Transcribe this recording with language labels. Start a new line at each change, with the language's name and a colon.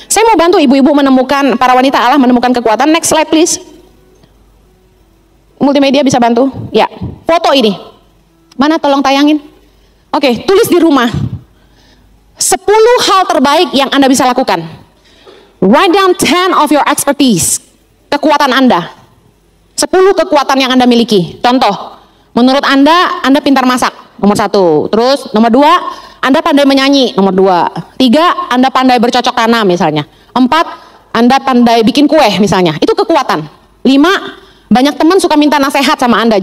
Indonesian: Saya mau bantu ibu-ibu menemukan, para wanita Allah menemukan kekuatan.
English: Next slide please.
Indonesian: Multimedia bisa bantu? Ya, foto ini. Mana tolong tayangin? Oke, tulis di rumah. 10 hal terbaik yang Anda bisa lakukan.
English: Write down 10 of your expertise.
Indonesian: Kekuatan Anda. 10 kekuatan yang Anda miliki. Contoh, menurut Anda pintar masak. Nomor 1. Terus, nomor 2, Anda pandai menyanyi. Nomor 2. 3, Anda pandai bercocok tanam misalnya. 4, Anda pandai bikin kue misalnya. Itu kekuatan. 5, banyak teman suka minta nasihat sama Anda.